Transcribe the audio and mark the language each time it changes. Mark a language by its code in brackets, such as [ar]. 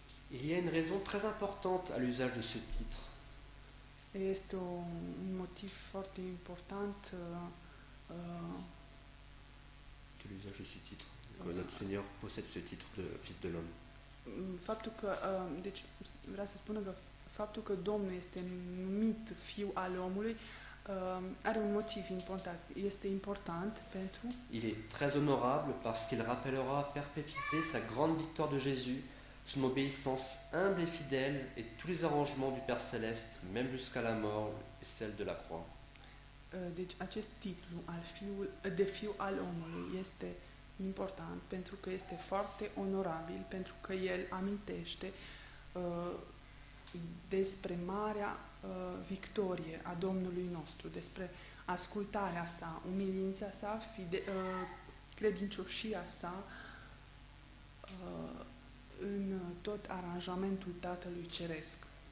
[fr] Il y a une raison très importante à l'usage de ce titre. [ro] Este un motiv foarte important [fr] De l'usage de ce titre. Que notre Seigneur possède ce titre de Fils de l'homme. [ro] faptul că, deci vreau să spună că faptul că Domnul este numit Fiul al omului are un motiv important. Este important pentru... [fr] Il est très honorable parce qu'il rappellera à perpétuité sa grande victoire de Jésus, son obéissance humble et fidèle et tous les arrangements du Père Céleste, même jusqu'à la mort et celle de la croix. [ro] Deci acest titlu de Fiul al omului este important pentru că este foarte onorabil, pentru că el amintește despre marea victorie a Domnului nostru, despre ascultarea sa, umilința sa, credincioșia sa în tot aranjamentul Tatălui Ceresc.